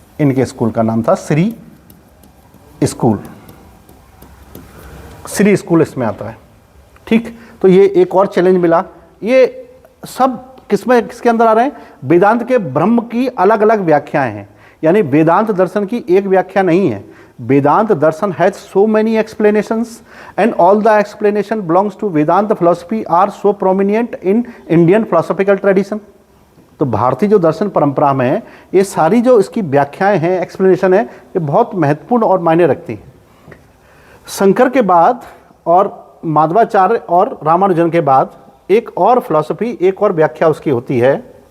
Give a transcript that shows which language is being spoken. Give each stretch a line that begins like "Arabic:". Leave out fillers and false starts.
Hindi: इनके स्कूल का नाम था श्री स्कूल, श्री स्कूल इसमें आता है। ठीक। तो ये एक और चैलेंज मिला। ये सब किसके अंदर आ रहे हैं? वेदांत के ब्रह्म की अलग अलग व्याख्याएं हैं। यानी वेदांत दर्शन की एक व्याख्या नहीं है,
English: Vedanta darshan has so many explanations and all the explanation belongs to Vedanta philosophy are so prominent in Indian philosophical tradition।
Hindi: तो भारतीय जो दर्शन परंपरा में है ये सारी जो इसकी व्याख्याएं हैं, एक्सप्लेनेशन है, ये बहुत महत्वपूर्ण और मायने रखती हैं। शंकर के बाद और माधवाचार्य और रामानुजन के बाद एक और फिलॉसफी, एक और व्याख्या उसकी होती है।